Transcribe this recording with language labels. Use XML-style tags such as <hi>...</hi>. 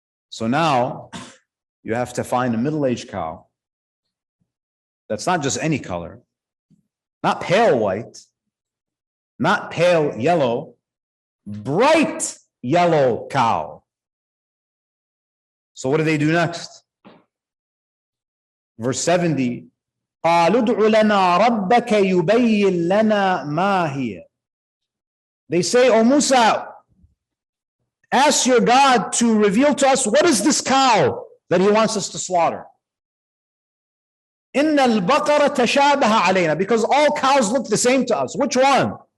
<en>So now you have to find a middle-aged cow that's not just any color, not pale white, not pale yellow, bright yellow cow. So what do they do next? Verse 70,</en> <ar>قَالُوا ادْعُ لَنَا رَبَّكَ يُبَيِّن لَنَا مَا هِيَ.</ar> <en>They say, oh Musa, ask your God to reveal to us, what is this cow? that he wants us to slaughter.</en> <ar>Inna al-Baqara tashabaha alayna,</ar> <en>because all cows look the same to us. Which one?</en>